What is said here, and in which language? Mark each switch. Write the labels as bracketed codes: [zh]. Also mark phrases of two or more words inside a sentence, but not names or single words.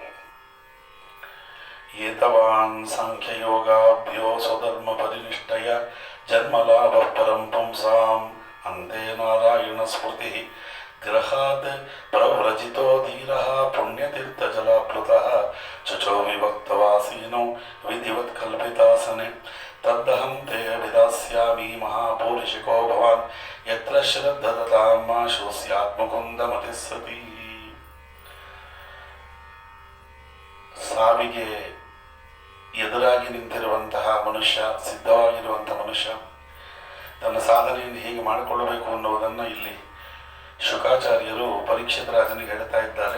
[sa] एतवान् साङ्ख्ययोगाभ्यो स्वधर्मपरिनिष्ठया जन्मलाभः परं पुंसाम् अन्ते नारायणस्मृतिः ग्रहात् प्रव्रजितो धीरः पुण्यतीर्थजलाप्लुतः चुचो विभक्तवासीनो विधिवत्कल्पितासने तद्धहं ते अभिधास्यामि महापूरुषिको भवान् यत्र श्रद्धदतां माशु स्यात् मुकुन्दमतिः सती। [kn] ಸಾವಿಗೆ ಎದುರಾಗಿ ನಿಂತಿರುವಂತಹ ಮನುಷ್ಯ, ಸಿದ್ಧವಾಗಿರುವಂಥ ಮನುಷ್ಯ ತನ್ನ ಸಾಧನೆಯನ್ನು ಹೇಗೆ ಮಾಡಿಕೊಳ್ಳಬೇಕು ಅನ್ನುವುದನ್ನು ಇಲ್ಲಿ ಶುಕಾಚಾರ್ಯರು ಪರೀಕ್ಷಿತ ರಾಜನಿಗೆ ಹೇಳ್ತಾ ಇದ್ದಾರೆ.